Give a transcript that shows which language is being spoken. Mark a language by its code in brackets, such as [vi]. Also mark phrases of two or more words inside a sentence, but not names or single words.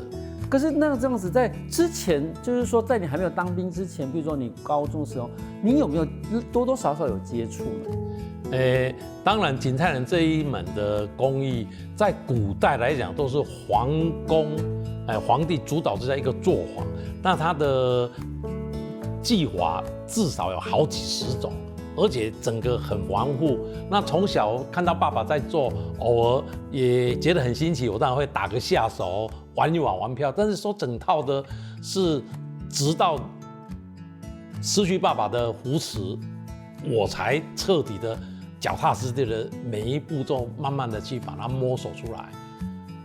[zh] 可是那這樣子在之前，就是說在你還沒有當兵之前，比如說你高中時候，你有沒有多多少少有接觸呢？當然，景泰藍這一門的工藝，在古代來講都是皇宮，皇帝主導之下一個作坊，那它的技法至少有好幾十種，而且整個很繁複。那從小看到爸爸在做，偶爾也覺得很新奇，我當然會打個下手，玩一玩玩票。但是說整套的是，直到失去爸爸的扶持，我才徹底的腳踏實地的每一步驟，慢慢的去把它摸索出來。